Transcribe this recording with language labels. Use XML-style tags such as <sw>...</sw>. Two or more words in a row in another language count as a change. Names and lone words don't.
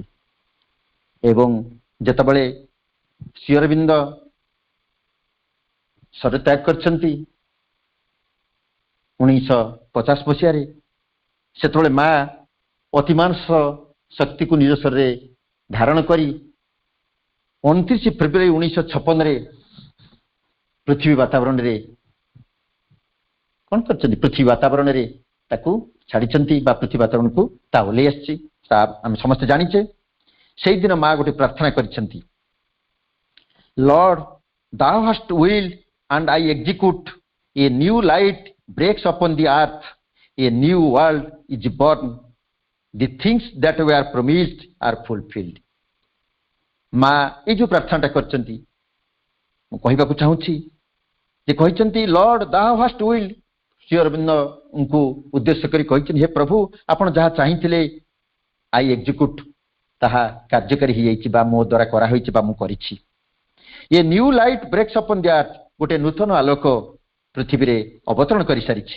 <or>ଏବଂ ଯେତେବେଳେ ଶ୍ରୀ ଅରବିନ୍ଦ ଶରୀର ତ୍ୟାଗ କରିଛନ୍ତି 1950 ମସିହାରେ, ସେତେବେଳେ ମା ଅତିମାନସ ଶକ୍ତିକୁ ନିଜ ଶରୀରରେ ଧାରଣ କରି 29 ଫେବୃଆରୀ 1956ରେ ପୃଥିବୀ ବାତାବରଣରେ କଣ କରିଛନ୍ତି? ପୃଥିବୀ ବାତାବରଣରେ ତାକୁ ଛାଡ଼ିଛନ୍ତି ବା ପୃଥିବୀ ବାତାବରଣକୁ ତା ଓହ୍ଲେଇ ଆସିଛି, ତା ଆମେ ସମସ୍ତେ ଜାଣିଛେ। ସେଇଦିନ ମା ଗୋଟେ ପ୍ରାର୍ଥନା କରିଛନ୍ତି,</or> <en>ଲର୍ଡ thou hast willed and I execute, a new light breaks upon the earth, a new world is born, the things that were promised are fulfilled।</en> <or>ମା ଏଇ ଯୋଉ ପ୍ରାର୍ଥନାଟା କରିଛନ୍ତି ମୁଁ କହିବାକୁ ଚାହୁଁଛି ଯେ କହିଛନ୍ତି</or> <en>Lord thou hast willed,</en> <or>ଶ୍ରୀ ଅରବିନ୍ଦଙ୍କୁ ଉଦ୍ଦେଶ୍ୟ କରି କହିଛନ୍ତି, ହେ ପ୍ରଭୁ ଆପଣ ଯାହା ଚାହିଁଥିଲେ</or> <en>I execute,</en> <or>ତାହା କାର୍ଯ୍ୟକାରୀ ହେଇଯାଇଛି ବା ମୋ ଦ୍ୱାରା କରାହୋଇଛି ବା ମୁଁ କରିଛି।</or> <en>A new light breaks upon the earth,</en> <or>ଗୋଟେ ନୂତନ ଆଲୋକ ପୃଥିବୀରେ ଅବତରଣ କରିସାରିଛି।</or>